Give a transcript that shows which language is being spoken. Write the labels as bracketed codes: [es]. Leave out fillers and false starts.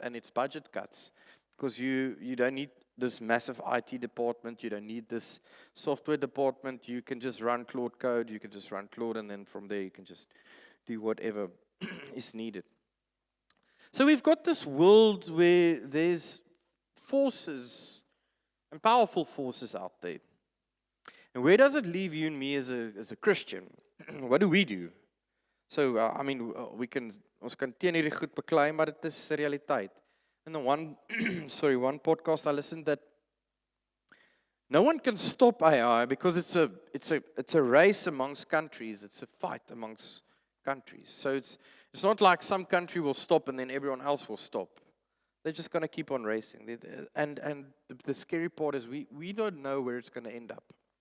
[en] And it's budget cuts. Because you don't need this massive IT department, you don't need this software department, you can just run Claude code, you can just run Claude, and then from there you can just do whatever is needed. So we've got this world where there's forces, and powerful forces out there. And where does it leave you and me as a Christian? What do we do? [af] So, ons kan teen hierdie goed beklei, maar dit is 'n realiteit. [en] And the one podcast I listened that no one can stop AI because it's a race amongst countries. It's a fight amongst countries. So it's not like some country will stop and then everyone else will stop. They're just going to keep on racing. And the scary part is we don't know where it's going to end up.